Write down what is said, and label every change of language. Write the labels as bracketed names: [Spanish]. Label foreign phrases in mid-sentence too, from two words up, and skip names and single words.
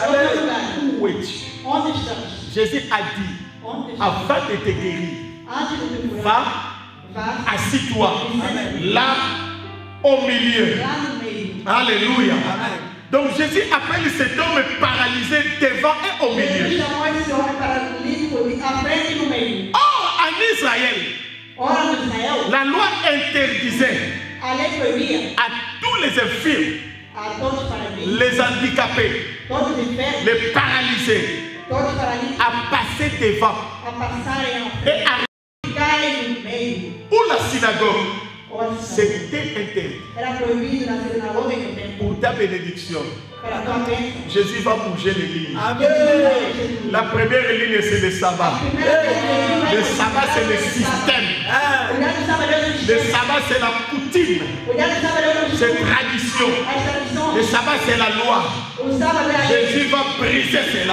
[French] Où es-tu? Jésus a dit, avant de te guérir, va, assis-toi là au milieu. Alléluia. Donc Jésus appelle cet homme paralysé devant et au milieu. [Portuguese] Jesus chamou esse homem paralítico à frente e no meio. [French] Or, en Israël, [Portuguese] Ora, no Israel, [French] la loi interdisait [Portuguese] a lei proibia [French] à tous les infirmes, [Portuguese] a todos os paralíticos, [French] les handicapés, [Portuguese] todos os enfermos, [French] les paralysés, [Portuguese] todos os paralíticos, [French] à passer devant [Portuguese] a passarem à frente, [French] et à [Portuguese] ficarem no meio. [French] où la synagogue, [Portuguese] Ora, [French] c'était interdit. [Portuguese] era proibido na sinagoga em tempo. [French] Pour ta bénédiction, [Portuguese] Para a tua bênção. [French] Jésus va bouger les lignes. Amen. La première ligne, c'est le sabbat. Le sabbat, c'est le système. Le sabbat, c'est la coutume. C'est tradition. Le sabbat, c'est la loi. Jésus va briser cela.